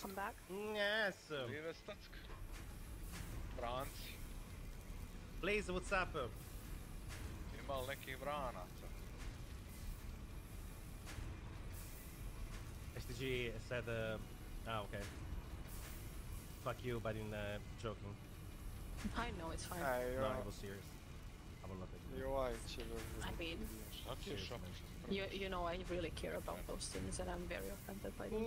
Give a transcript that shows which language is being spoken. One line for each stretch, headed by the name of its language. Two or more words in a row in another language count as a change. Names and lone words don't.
English: Welcome back. Yes. Live statsk. Branci. Blaze, what's up?
Serbian: Ima li nekih vranaca?
English: STG said, okay. Fuck you, but in joking. I know it's fine. No, I was serious. I will not take it. I mean, you know I really care about those things and I'm very offended by those things.